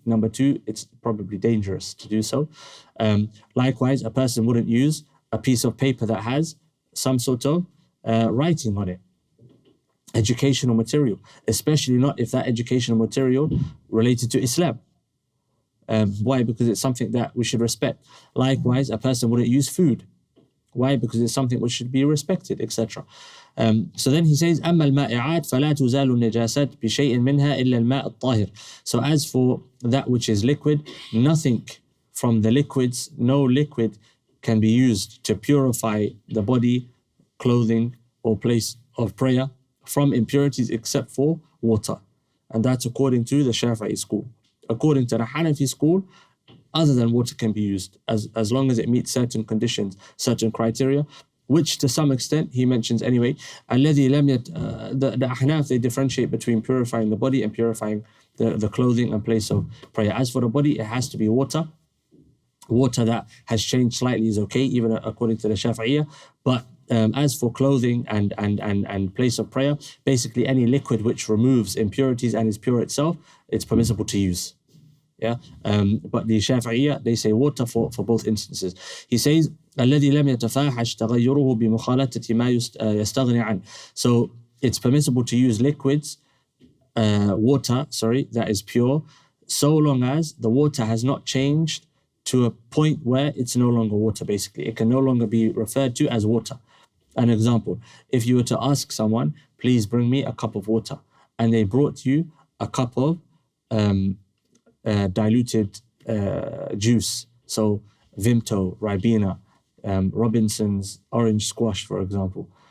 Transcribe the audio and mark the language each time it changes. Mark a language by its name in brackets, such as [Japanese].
[English] Number two, it's probably dangerous to do so. Likewise, a person wouldn't use a piece of paper that has some sort of writing on it, educational material, especially not if that educational material related to Islam. Why? Because it's something that we should respect. Likewise, a person wouldn't use food. Why? Because it's something which should be respected, etc. So then he says, [Arabic] أما المائعات فلا تزال النجاسات بشيء منها إلا الماء الطاهر. [English] So as for that which is liquid, nothing from the liquids, no liquid can be used to purify the body, clothing, or place of prayer from impurities except for water. And that's according to the Shafi'i school. According to the Hanafi school, other than water can be used as long as it meets certain conditions, certain criteria, which to some extent he mentions anyway. The Ahnaf, they differentiate between purifying the body and purifying the clothing and place of prayer. As for the body, it has to be water. Water that has changed slightly is okay, even according to the Shafi'iyah. But as for clothing and place of prayer, basically any liquid which removes impurities and is pure itself, it's permissible to use. Yeah, but the Shafi'iyya, they say water for both instances. He says, [Arabic] الذي لم يتفاحش تغيره بمخالطة ما يستغني عنه. [English] So it's permissible to use liquids, water, that is pure, so long as the water has not changed to a point where it's no longer water, basically. It can no longer be referred to as water. An example, if you were to ask someone, please bring me a cup of water, and they brought you a cup of diluted juice, so Vimto, Ribena, Robinson's orange squash, for example.